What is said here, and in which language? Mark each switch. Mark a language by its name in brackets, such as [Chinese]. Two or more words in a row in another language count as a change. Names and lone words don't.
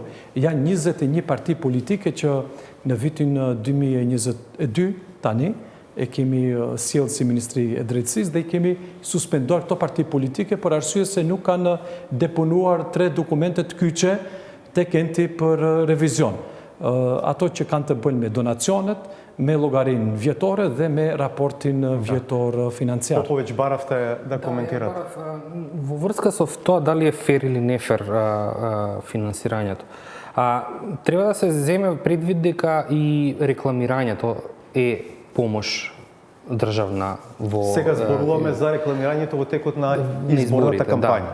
[Albanian] Janë 21 parti politike që në vitin 2022 tani e kemi sjellë si Ministri e Drejtësisë dhe i kemi suspenduar këto parti politike për arsye se nuk kanë deponuar 3 dokumente të kyçe tek enti për revizion. Ato që kanë të bëjnë me donacionet, me llogarinë vjetore dhe me raportin vjetor financiar. [Macedonian] Поповиќ баравте да коментирате. Во врска со тоа дали е фер или не фер финансирањето. Треба да се земе предвид дека и рекламирањето е помош државна во... Сега зборуваме за рекламирањето во текот на изборната кампања.